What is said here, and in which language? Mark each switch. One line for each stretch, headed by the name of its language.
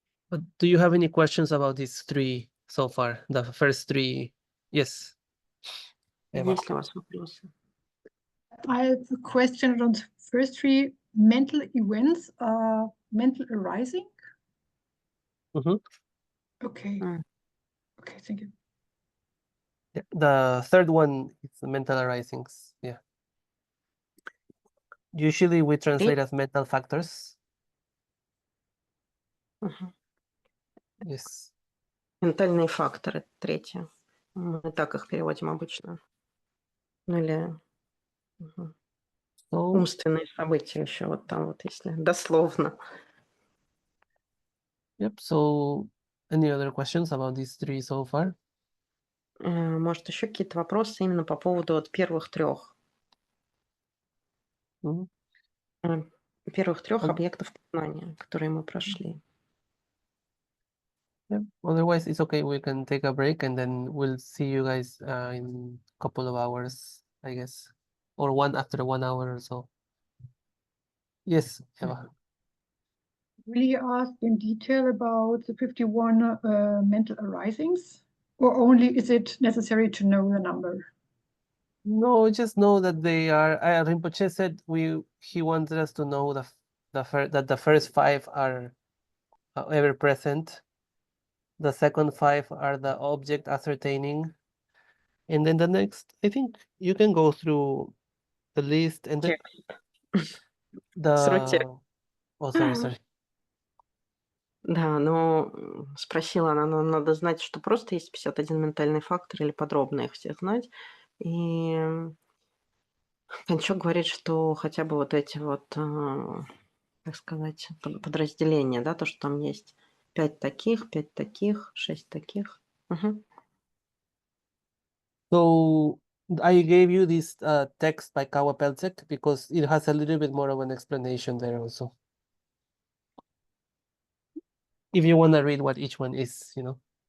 English: But do you have any questions about these three so far? The first three? Yes. Eva.
Russian: Есть ли у вас вопросы?
English: I have a question on the first three mental events, mental arising. Mhm. Okay. Mm. Okay, thank you. Yeah. The third one is the mental arisings. Yeah. Usually we translate as mental factors. Мгм. Yes.
Russian: Ментальные факторы, третье. Мы так их переводим обычно. Ну или
English: So,
Russian: умственные события еще вот там вот, если дословно.
English: yep. So, any other questions about these three so far?
Russian: Может, еще какие-то вопросы именно по поводу вот первых 3? Mhm. Первых 3 Um, объектов познания, которые мы прошли.
English: Yeah. Otherwise, it's okay. We can take a break and then we'll see you guys in a couple of hours, I guess, or after 1 hour or so. Yes, Eva. Will you ask in detail about the 51 mental arisings, or only is it necessary to know the number? No, just know that they are. Rinpoche said he wanted us to know that the first 5 are ever present. The second 5 are the object ascertaining, and then the next. I think you can go through the list and then Срочек. the. Oh, sorry.
Russian: Да, но спросила она, но надо знать, что просто есть 51 ментальный фактор или подробно их все знать. И Кончок говорит, что хотя бы вот эти вот, как сказать, подразделения, да, то, что там есть 5 таких, 6 таких. Мгм.
English: So I gave you this text by Kawa Pelcek because it has a little bit more of an explanation there also. If you want to read what each one is, you know.